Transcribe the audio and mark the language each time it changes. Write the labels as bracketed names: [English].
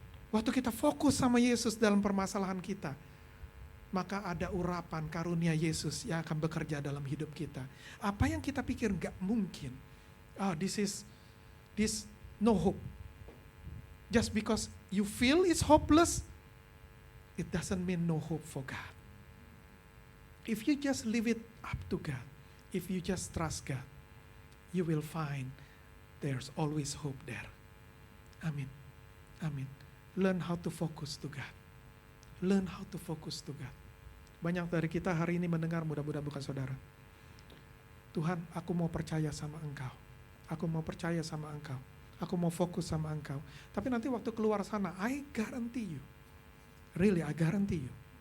[Indonesian] Waktu kita fokus sama Yesus dalam permasalahan kita, maka ada urapan karunia Yesus yang akan bekerja dalam hidup kita. Apa yang kita pikir gak mungkin, this [English] no hope. Just because you feel it's hopeless, it doesn't mean no hope for God. If you just leave it up to God, if you just trust God, you will find there's always hope there. Amin. Amin. Learn how to focus to God. Learn how to focus to God. [Indonesian] Banyak dari kita hari ini mendengar, mudah-mudahan bukan saudara. Tuhan, aku mau percaya sama Engkau. Aku mau percaya sama Engkau. Aku mau fokus sama Engkau. Tapi nanti waktu keluar sana, [English] I guarantee you. Really, I guarantee you.